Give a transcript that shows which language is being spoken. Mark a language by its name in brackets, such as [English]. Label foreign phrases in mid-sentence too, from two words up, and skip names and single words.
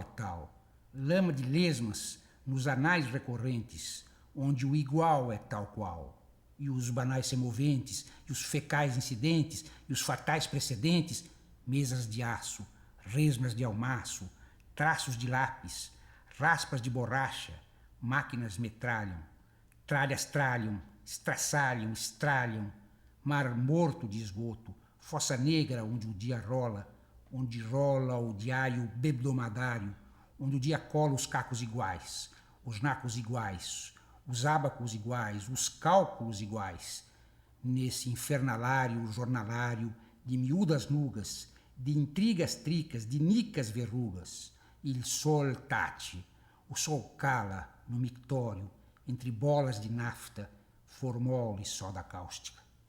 [Portuguese] tal, lama de lesmas nos anais recorrentes, onde o igual é tal qual, e os banais semoventes, e os fecais incidentes, e os fatais precedentes, mesas de aço, resmas de almaço, traços de lápis, raspas de borracha, máquinas metralham, tralhas tralham, estraçalham, estralham, mar morto de esgoto, fossa negra onde o dia rola, onde rola o diário bebdomadário, onde o dia cola os cacos iguais, os nacos iguais, os ábacos iguais, os cálculos iguais, nesse infernalário jornalário de miúdas nugas, de intrigas tricas, de nicas verrugas, [Italian] il sol tace, [Portuguese] o sol cala no mictório, entre bolas de nafta, formol e soda cáustica.